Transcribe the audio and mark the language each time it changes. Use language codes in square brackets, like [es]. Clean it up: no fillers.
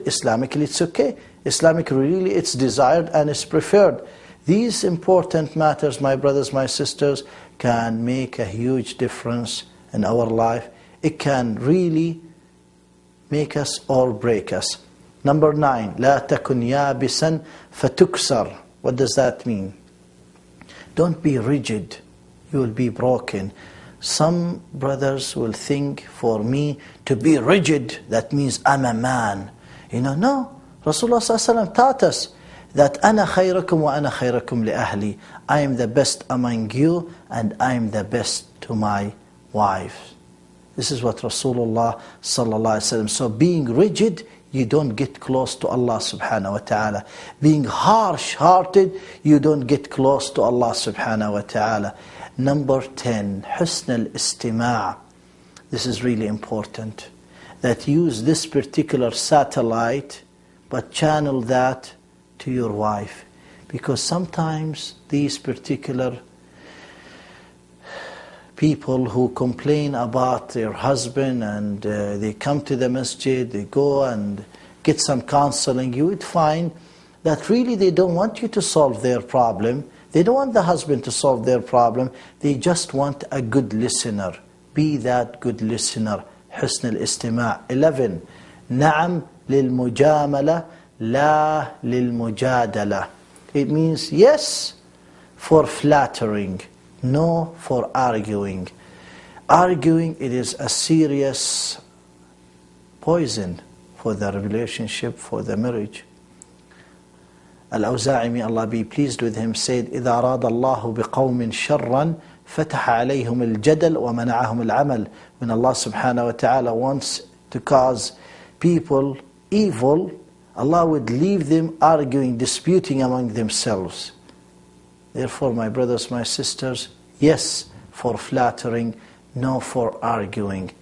[en] Islamically, it's okay. Islamically, really, it's desired and it's preferred. These important matters, my brothers, my sisters, can make a huge difference in our life. It can really make us or break us. Number 9, [ar] لا تكن يابسا فتكسر. [en] What does that mean? Don't be rigid, you will be broken. Some brothers will think, for me to be rigid, that means I'm a man. No. [ar] Rasulullah ﷺ [en] taught us that [ar] أنا خيركم وأنا خيركم لأهلي. [en] I am the best among you and I am the best to my wife. This is what Rasulullah ﷺ. So being rigid, you don't get close to Allah subhanahu wa ta'ala. Being harsh-hearted, you don't get close to Allah subhanahu wa ta'ala. Number 10, [ar] حسن الاستماع. [en] This is really important. That use this particular satellite, but channel that to your wife. Because sometimes these particular people who complain about their husband and they come to the masjid, they go and get some counseling, you would find that really they don't want you to solve their problem. They don't want the husband to solve their problem. They just want a good listener. Be that good listener. [ar] حسن الاستماع. [en] 11. [ar] نعم للمجاملة لا للمجادلة. [en] It means yes for flattering, no for arguing. Arguing, it is a serious poison for the relationship, for the marriage. Al-Awza'i, may Allah be pleased with him, said, [ar] إِذَا أَرَادَ اللَّهُ بِقَوْمٍ شَرًّا فَتَحَ عَلَيْهُمُ الْجَدَلْ وَمَنَعَهُمُ الْعَمَلِ. [en] When Allah subhanahu wa ta'ala wants to cause people evil, Allah would leave them arguing, disputing among themselves. Therefore, my brothers, my sisters, yes for flattering, no for arguing.